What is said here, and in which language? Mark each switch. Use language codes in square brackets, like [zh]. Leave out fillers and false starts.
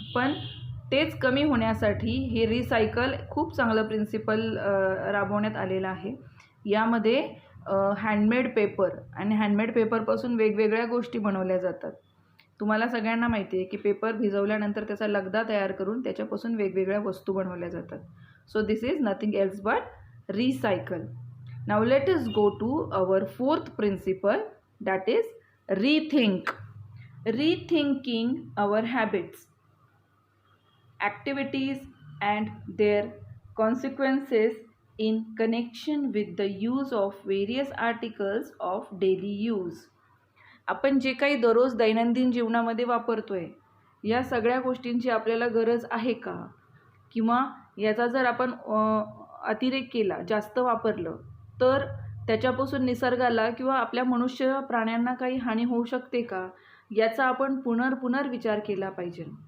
[mr] पण तेच कमी होण्यासाठी हे रिसायकल खूप चांगलं प्रिन्सिपल राबवण्यात आलेलं आहे. यामध्ये हँडमेड पेपर आणि हँडमेड पेपरपासून वेगवेगळ्या गोष्टी बनवल्या जातात. तुम्हाला सगळ्यांना माहिती आहे की पेपर भिजवल्यानंतर त्याचा लगदा तयार करून त्याच्यापासून वेगवेगळ्या वस्तू बनवल्या जातात. [en] So this is nothing else but recycle. Now let us go to our fourth principle, that is rethink. Rethinking our habits, activities and their consequences in connection with the use of various articles of daily use. [mr] आपण जे काही दररोज दैनंदिन जीवनामध्ये वापरतोय या सगळ्या गोष्टींची आपल्याला गरज आहे का, किंवा याचा जर आपण अतिरेक केला, जास्त वापरलं तर त्याच्यापासून निसर्गाला किंवा आपल्या मनुष्य प्राण्यांना काही हानी होऊ शकते का, याचा आपण पुनर्विचार केला पाहिजे.